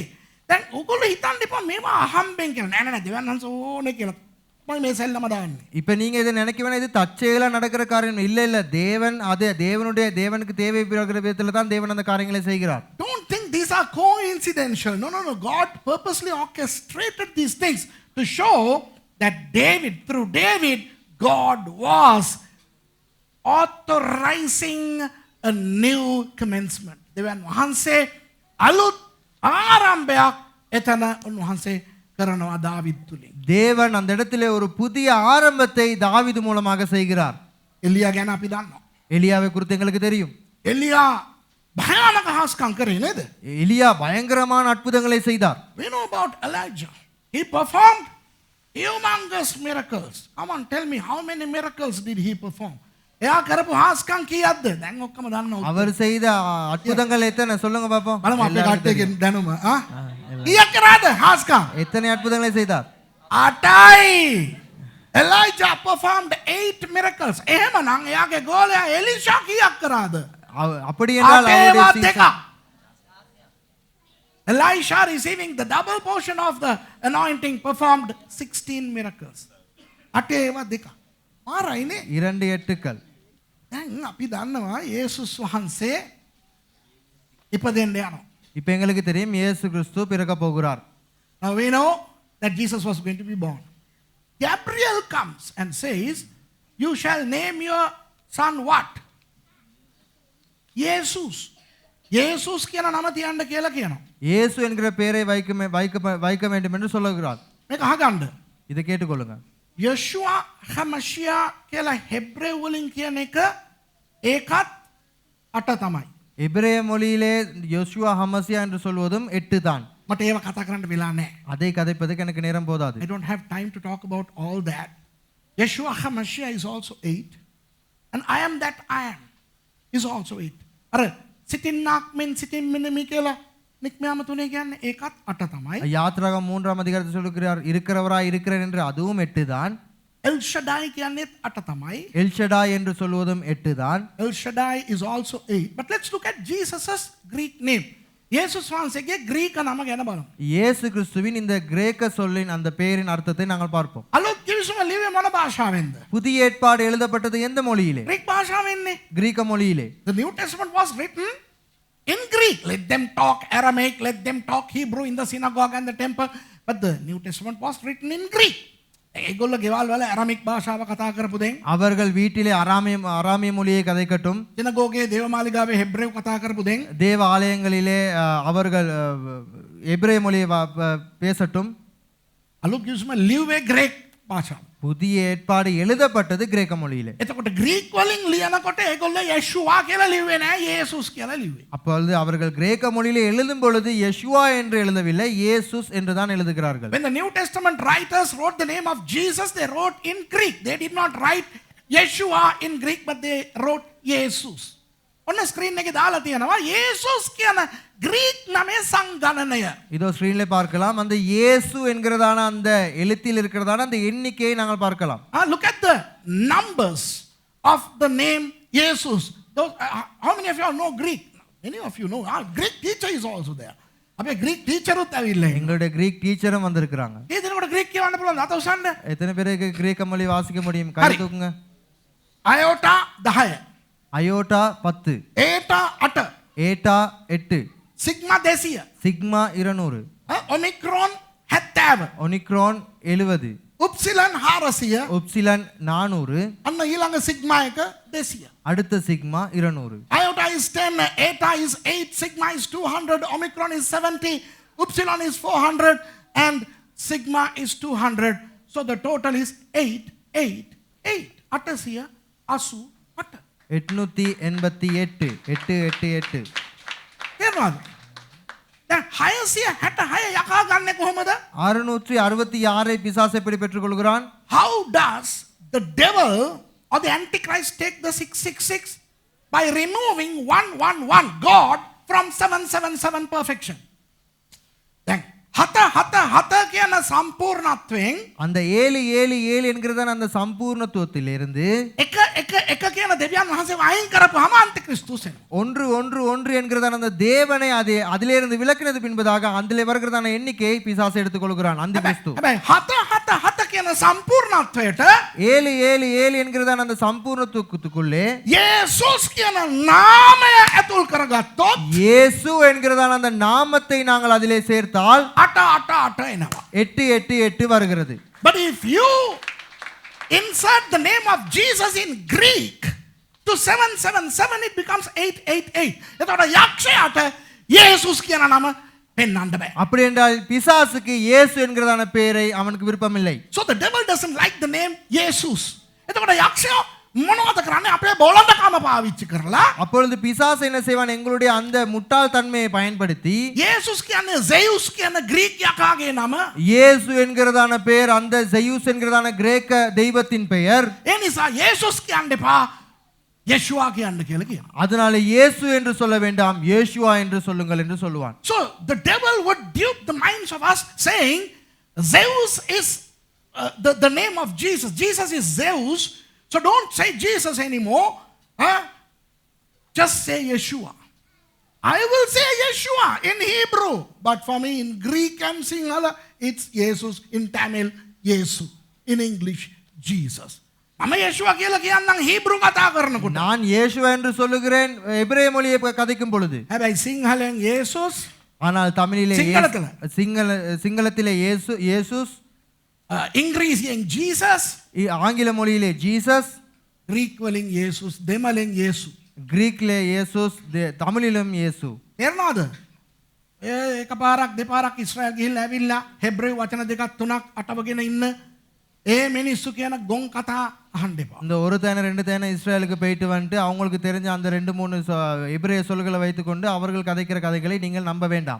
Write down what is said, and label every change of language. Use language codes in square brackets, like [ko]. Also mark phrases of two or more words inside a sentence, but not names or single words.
[si] දැන් ඔයගොල්ලෝ හිතන්න එපා මේවා අහම්බෙන් කියලා. නෑ නෑ දෙවියන් වහන්සේ ඕනේ කියලා. මම මේ සෙල්ලම දාන්නේ. [ta] இப்ப நீங்க இதை நினைக்க வேணாம், இது தற்செயலா நடக்கிற காரியம் இல்ல. தேவனுக்கு தேவை பிறகுற விதத்துல தான் தேவன் அந்த காரியங்களை செய்கிறார். [en] Don't think these are coincidental. No. God purposely orchestrated these things to show that through David, God was authorizing a new commencement. [si] දෙවියන් වහන්සේ අලුත් ආරම්භයක් එතන උන්වහන්සේ කරනවා දාවිද් තුලින්. [ta] தேவன் அந்த இடத்திலே ஒரு புதிய ஆரம்பத்தை தாவீது மூலமாக செய்கிறார். [si] එලියා ගැන අපි දන්නවා. [ta] எலியாவை குறித்து எங்களுக்கு தெரியும். [si] එලියා භයානක හාස්කම් කරේ නේද? [ta] எலியா பயங்கரமான அற்புதங்களை செய்தார். [en] We know about Elijah. He performed humongous miracles. Come on, tell me, how many miracles did he perform? [si] එයා කරපු හාස්කම් කීයක්ද? දැන් ඔක්කොම දන්නවා. [ta] அவர் செய்த அற்புதங்கள் எத்தனை சொல்லுங்க பாப்போம். [si] බලමු අපේ කට්ටියගේ දැනුම. කීයක් කරාද හාස්කම්? [ta] எத்தனை அற்புதங்களை செய்தார்? [si] 8යි. [en] Elijah performed 8 miracles. [si] එහෙමනම් එයාගේ ගෝලයා එලිෂා කීයක් කරාද? [ta] அப்படி என்றால் அவருடைய [si] දෙකක්. [en] Elisha receiving the double portion of the anointing performed 16 miracles. [si] 8 දෙකක්. මාරයිනේ. [ta] 2 8கள். [si] දැන් අපි දන්නවා යේසුස් වහන්සේ ඉපදෙන්න යනවා. [ta] இப்போ எங்களுக்கு தெரியும் இயேசு கிறிஸ்து பிறக்க போகிறார். [en] Now we know that Jesus was going to be born. Gabriel comes and says, you shall name your son what? [si] Jesus. Jesus කියන නම තියන්න කියලා කියනවා. [ta] இயேசு என்கிற பெயரை வைக்க வேண்டும் என்று சொல்லுகிறார். [si] මේක අහගන්න. [ta] இதை கேட்டுக்கொள்ளுங்க. [si] යෂුවා හමෂියා කියලා හෙබ්‍රේව වලින් කියන එක ඒකත් 8 තමයි. [ta] எபிரேய மொழியிலே யோசுவா ஹமசியா என்று சொல்வதும் 8 தான். [si] මට ඒව කතා කරන්න වෙලා නැහැ. [ta] அதை கதைப்பதற்கு எனக்கு நேரம் போதாது. [en] I don't have time to talk about all that. Yeshua HaMashiach is also 8. And I am that I am is also 8. [si] අර සිටින්නාක් මෙන් සිටින් මෙන්න කියලා නික්මයාම තුනේ කියන්නේ ඒකත් 8 තමයි. [ta] யாத்ராகம் 3ஆம் அதிகாரத்தில் சொல்லுகிறார் இருக்கிறவராய் இருக்கிறேன் என்று அதுவும் 8 தான். [si] El Shaddai කියන්නේත් 8 තමයි. [ta] எல் ஷடாய் என்று சொல்வதும் 8 தான். [en] El Shaddai is also 8. But let's look at Jesus' Greek name. [si] යේසුස් වහන්සේගේ ග්‍රීක නම ගැන බලමු. [ta] இயேசு கிறிஸ்துவின் இந்த கிரேக்க சொல்லின் அந்த பெயரின் அர்த்தத்தை நாங்கள் பார்ப்போம். [si] අලුත් කිවිසුම ලිව්වේ මොන භාෂාවෙන්ද? [ta] புதிய ஏற்பாடு எழுதப்பட்டது எந்த மொழியிலே? [si] ග්‍රීක භාෂාවෙන්නේ. [ta] கிரீக்க மொழியிலே. [en] The New Testament was written in Greek. Let them talk Aramaic, let them talk Hebrew in the synagogue and the temple. But the New Testament was written in Greek. [si] ඒගොල්ල ගෙවල් වල අරමික් භාෂාව කතා කරපු දෙන් [ta] அவர்கள் வீட்டிலே அராமிய மொழியை கதைக்கட்டும், [si] සිනගෝගේ දේවමාලිගාවේ හෙබ්‍රේව කතා කරපු දෙන් [ta] தேவ ஆலயங்களிலே அவர்கள் எபிரேய மொழியை பேசட்டும். [si] අලුත් කිවිසුම ලිව්වේ ග්‍රීක භාෂාව. [ta] புதிய ஏற்பாடு எழுதப்பட்டது கிரேக்க மொழியிலே. [si] එතකොට ග්‍රීක් වලින් ලියනකොට ඒගොල්ල යේෂුවා කියලා ලිව්වේ නෑ, යේසුස් කියලා ලිව්වේ. [ta] அப்பொழுது அவர்கள் கிரேக்க மொழியிலே எழுதும் பொழுது யெஷுவா என்று எழுதவில்லை, இயேசுஸ் என்று தான் எழுதுகிறார்கள். [en] When the New Testament writers wrote the name of Jesus, they wrote in Greek. They did not write Yeshua in Greek, but they wrote Jesus. [si] ඔන්න ස්ක්‍රීන් එකේ දාලා තියෙනවා යේසුස් කියන ග්‍රීක් නමේ සංගණනය. [ta] இதோ ஸ்கிரீன்ல பார்க்கலாம். அந்த இயேசு என்கிறதான அந்த எழுத்தில் இருக்கிறதான அந்த எண்ணிக்கையை நாங்கள் பார்க்கலாம். [en] Look at the numbers of the name Jesus. Those, how many of you all know Greek? Many of you know. Greek teacher is also there. [si] අපේ [en] Greek teacher [si] උත් ඇවිල්ලා ඉන්නවා. [ta] எங்களுடைய [en] Greek teacher [ta] வந்திருக்கிறாங்க. [si] ඒ දිනකට ග්‍රීක් කියවන්න පුළුවන් අත උස්සන්න. [ta] எத்தனை பேருக்கு கிரேக்க மொழி வாசிக்க முடியும்? கை தூக்குங்க. [si] අයෝටා 10. [ta] அயோட்டா 10, [si] ඒටා 8. [ta] ஏட்டா 8, [si] සිග්මා 200. [ta] சிக்மா 200, [si] ඔමික්‍රෝන් 70. [ta] ஒனிக்ரான் 70, [si] උප්සිලන් 400. [ta] உப்சிலன் 400, [si] අන්න ඊළඟ සිග්මා එක 200. [ta] அடுத்த சிக்மா 200. [en] Iota is 10, eta is 8, sigma is 200, omicron is 70, upsilon is 400, and sigma is 200. So the total is 888. [si] අටසිය 88. 888, 888. තේරුණාද? දැන් 666 යකා ගන්නෙ කොහොමද? [ta] 666 பிசாசு எப்படி பெற்றுக்கொள்கிறான்? [en] How does the devil or the antichrist take the 666? By removing 111 God from 777 perfection. [si] Then හත කියන සම්පූර්ණත්වයෙන් [ta] அந்த 777 என்கிறதான அந்த சம்பூர்ணத்துவத்திலிருந்து [si] එක කියන දෙවියන් වහන්සේව අයින් කරපුවාම අන්තික්‍රිස්තුස් එනවා. [ta] 111 என்கிறதான அந்த தேவனை அதிலிருந்து விலக்கினது பின்பதாக அதிலே வருகிறதான எண்ணிக்கையை பிசாசு எடுத்துக்கொள்கிறான் அந்த கிறிஸ்து. [si] හැබැයි හත කියන සම්පූර්ණත්වයට [ta] 777 என்கிறதான அந்த சம்பூர்ணத்துவத்துக்குள்ளே [si] යේසුස් කියන නාමය ඇතුල් කරගත්තොත් [ta] இயேசு என்கிறதான அந்த நாமத்தை நாங்கள் அதிலே சேர்த்தால் [si] 888 එනවා. [ta] 888 வருகிறது. [en] But if you insert the name of Jesus in Greek to 777, it becomes 888. [si] එතකොට යක්ෂයාට යේසුස් කියන නම පෙන්වන්න බෑ. [ta] அப்படி என்றால் பிசாசுக்கு இயேசு என்கிறதான பெயரை அவனுக்கு விருப்பமில்லை. [en] So the devil doesn't like the name Jesus. [si] එතකොට යක්ෂයා මොනවද කරන්නේ? අපේ බොළඳකම පාවිච්චි කරලා [ta] அப்பொழுது பிசாசு என்ன செய்வான்? எங்களுடைய அந்த முட்டாள் தன்மையை பயன்படுத்தி [si] යේසුස් කියන්නේ zeus කියන ග්‍රීක යකාගේ නම. [ta] இயேசு என்கிறதான பெயர் அந்த ஜெயூஸ் என்கிறதான கிரேக்க தெய்வத்தின் பெயர். [si] ඒ නිසා යේසුස් කියන්න එපා, යේෂුවා කියන්න කියලා කියනවා. [ta] அதனால இயேசு என்று சொல்ல வேண்டாம், யேசுவா என்று சொல்லுங்கள் என்று சொல்லுவான். [en] So the devil would dupe the minds of us saying Zeus is the name of Jesus. Jesus is Zeus. So don't say Jesus anymore. Just say Yeshua. I will say Yeshua in Hebrew, but for me in Greek and Sinhala, it's Jesus. In Tamil, Yesu. In English, Jesus. [si] මම යේෂුවා කියලා කියන්නම් හීබ්‍රු කතා කරනකොට. [ta] நான் இயேசுவா என்று சொல்லுகிறேன் எபிரேய மொழியை கதைக்கும் பொழுது. [si] හැබැයි සිංහලෙන් යේසුස්, [ta] ஆனால் தமிழிலே சிங்களத்துல. சிங்களத்திலே இயேசு, இயேசுஸ், [si] ඉංග්‍රීසියෙන් Jesus, [ta] ஆங்கில மொழியிலே ஜீசஸ், [si] ග්‍රීක් වලින් යේසුස්, දෙමළෙන් යේසු. [ta] கிரீக்ல இயேசுஸ், தமிழிலும் இயேசு. [si] තේරෙනවද? එකපාරක් දෙපාරක් ඉස්රායල් ගිහිල්ලා ඇවිල්ලා හෙබ්‍රේව වචන දෙකක් තුනක් අටවගෙන ඉන්න ඒ මිනිස්සු කියන ගොන් කතා අහන්න එපා. [ta] இந்த ஒரு தேனை ரெண்டு தேனை இஸ்ரேலுக்கு போயிட்டு வந்துட்டு அவங்களுக்கு தெரிஞ்ச அந்த 2-3 எபிரேய சொல்களை வைத்துக்கொண்டு அவர்கள் கதைக்கிற கதைகளை நீங்கள் நம்ப வேண்டாம்.